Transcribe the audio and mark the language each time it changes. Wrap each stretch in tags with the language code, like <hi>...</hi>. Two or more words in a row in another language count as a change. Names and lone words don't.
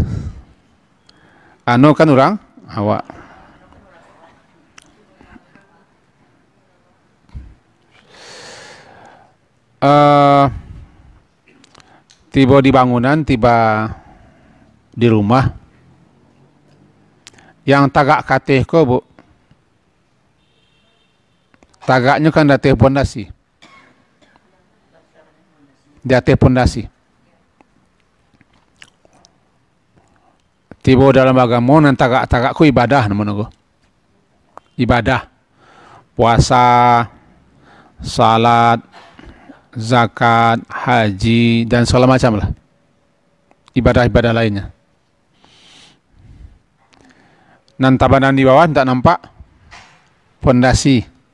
<min>Ano kan orang awak. Tiba di bangunan, tiba di rumah. Yang tagak kateh ko, Bu. Tagaknya kan dateh pondasi. Dateh pondasi. Tiba dalam agama nan tagak-tagakku ibadah namanya ko. Ibadah.</min> <id>Puasa, salat, zakat, haji, dan segala macam lah. Ibadah-ibadah lainnya.</id> <min>Nan tabanan di bawah tak nampak pondasi.</min>